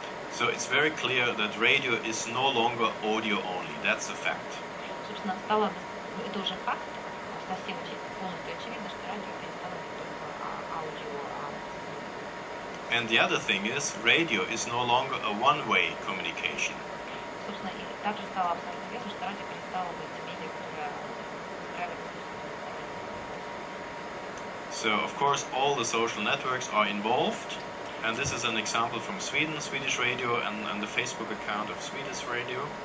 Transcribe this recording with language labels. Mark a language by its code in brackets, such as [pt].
[en] So it's very clear that radio is no longer audio only. That's a fact. [ru] Собственно, это уже факт, совсем полностью очевидно, что радио перестало быть только аудио. [en] And the other thing is, radio is no longer a one-way communication. [ru] Собственно, и также стало абсолютно ясно, что радио перестало быть медиа, которое устраивает. [en] So, of course, all the social networks are involved. And this is an example from Sweden, Swedish Radio, and the Facebook account of Swedish Radio.